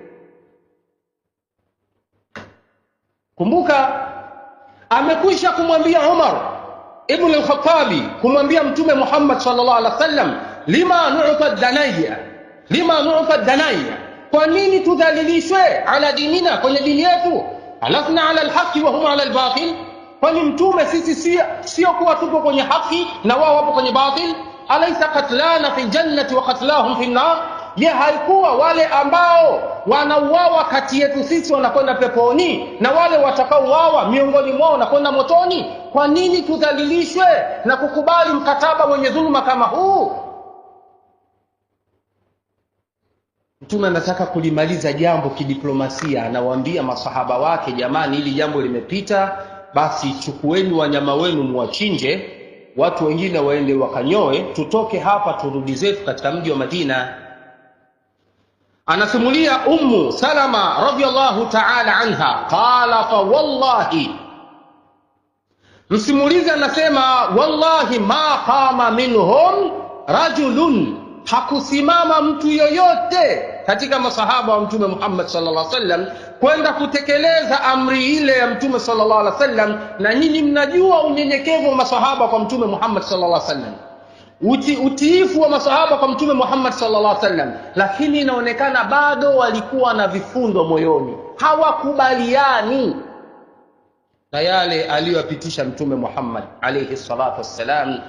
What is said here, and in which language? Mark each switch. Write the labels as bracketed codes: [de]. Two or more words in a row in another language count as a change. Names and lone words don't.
[sw] Kumbuka amekwisha kumwambia Umar ibn al-Khattabi, kumwambia Mtume Muhammad [ar] صلى الله عليه وسلم, لم نعطى الدنية, [sw] kwa nini tudhalilishwe [ar] على ديننا, [sw] kwenye dini yetu, [ar] ألسنا على الحق وهم على الباطل, [sw] kwani Mtume sisi sio kuwa tupo kwenye haki na wao wapo kwenye batil? [ar] أليس قتلانا في الجنة وقتلاهم في النار, je, [sw] haikuwa wale ambao wanauawa kati yetu sisi wanakwenda peponi na wale watakaouawa miongoni mwao wanakwenda motoni? Kwa nini tudhalilishwe na kukubali mkataba wenye dhuluma kama huu? Mtume anataka kulimaliza jambo kidiplomasia, anawaambia masahaba wake, jamani, hili jambo limepita, basi chukueni wanyama wenu muwachinje, watu wengine waende wakanyoe, tutoke hapa turudi zetu katika mji wa Madina. Anasimulia Ummu Salama [ar] رضي الله تعالى عنها, قال فوالله, [sw] msimulizi anasema, [ar] والله ما قام منهم رجل, [sw] hakusimama mtu yoyote katika masahaba wa Mtume Muhammad [ar] صلى الله عليه وسلم [sw] kwenda kutekeleza amri ile ya Mtume [ar] صلى الله عليه وسلم. [sw] Na nyinyi mnajua unyenyekevu wa masahaba kwa Mtume Muhammad [ar] صلى الله عليه وسلم, [sw] utiifu wa masahaba kwa Mtume Muhammad [ar] صلى الله عليه وسلم, [sw] lakini inaonekana bado walikuwa na vifundo moyoni, hawakubaliani na yale aliyopitisha Mtume Muhammad [ar] عليه الصلاة والسلام.